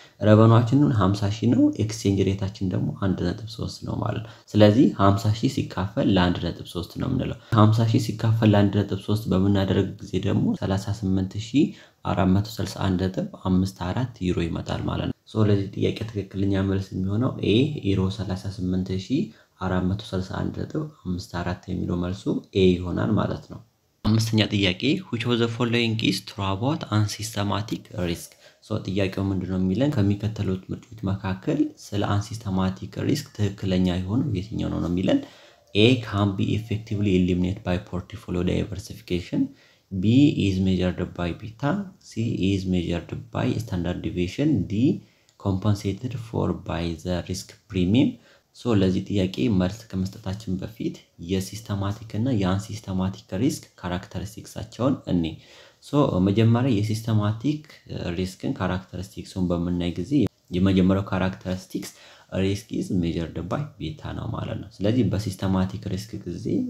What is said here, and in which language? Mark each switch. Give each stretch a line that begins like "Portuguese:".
Amharic: ረቨኑአችንን 50,000 ነው፣ ኤክስቼንጅ ሬታችን ደግሞ 1.3 ነው ማለት ነው። ስለዚህ 50,000 ሲካፈል ለ1.3 ነው የምንለው። 50,000 ሲካፈል ለ1.3 በምናደርግ ጊዜ ደግሞ 38,461.54 ዩሮ ይመጣል ማለት ነው። ለዚህ ጥያቄ ትክክለኛ መልስ የሚሆነው ኤ ዩሮ 38,461.54 የሚለው መልሱ ኤ ይሆናል ማለት ነው። አምስተኛ ጥያቄ
English: which of the following is true about unsystematic risk?
Amharic: ጥያቄው ምንድነው የሚለን ከሚከተሉት ምርጫዎች መካከል ስለ unsystematic risk ትክክለኛ የሆነው የትኛው ነው የሚለን።
English: A can be effectively eliminated by portfolio diversification. B is measured by beta. C is measured by standard deviation. D compensated for by the risk premium.
Amharic: ለዚህ ጥያቄ መልስ ከመስጠታችን በፊት የሲስተማቲክ እና የአንሲስተማቲክ ሪስክ ካራክተሪስቲክሳቸውን እኔ መጀመሪያ የሲስተማቲክ ሪስክን ካራክተሪስቲክሱን በመናይ ጊዜ የመጀመሪያው ካራክተሪስቲክስ
English: risk is measured by beta
Amharic: ነው ማለት ነው። ስለዚህ በሲስተማቲክ ሪስክ ጊዜ